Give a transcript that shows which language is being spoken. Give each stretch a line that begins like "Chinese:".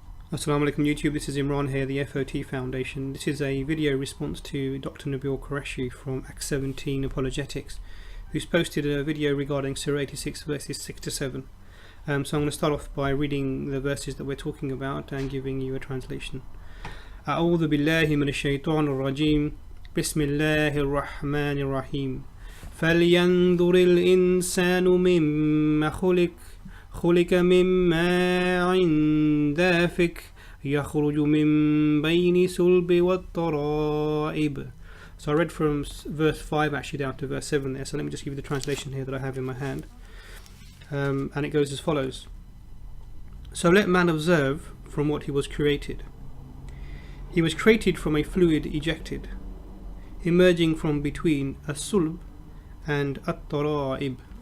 English: Assalamu alaikum YouTube, this is Imran here, the FOT Foundation. This is a video response to Dr. Nabeel Qureshi from Act 17 Apologetics, who's posted a video regarding Surah 86 verses 6 to 7. So I'm going to start off by reading the verses that we're talking about and giving you a translation.
Arabic: أعوذ بالله من الشيطان الرجيم بسم الله الرحمن الرحيم فلينظر الإنسان مما خلق من ماء دافق يخرج من بين صلب والترائب.
English: So I read from verse 5 actually down to verse 7 there, so let me just give you the translation here that I have in my hand. And it goes as follows. So let man observe from what he was created. He was created from a fluid ejected, emerging from between a sulb and at-tara'ib.